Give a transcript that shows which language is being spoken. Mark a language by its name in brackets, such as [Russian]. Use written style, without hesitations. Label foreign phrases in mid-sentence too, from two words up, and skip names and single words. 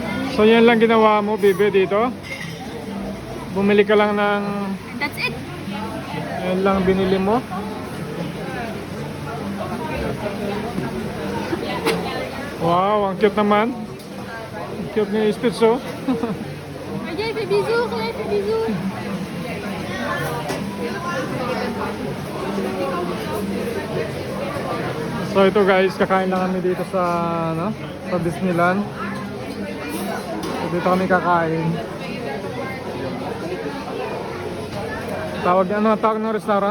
[Filipino] So yan lang ginawa mo, Bibi, dito? Bumili ka lang ng... [English] That's it. [Filipino] Yan lang binili mo? Wow, ang cute naman. Ang cute ni Stitch, oh. [French] Regarde, fais bisous, regarde, fais bisous. [Filipino] So ito guys, kakain lang kami dito sa ano, sa Disneyland. So, dito kami kakain. Tawag ng restaurant?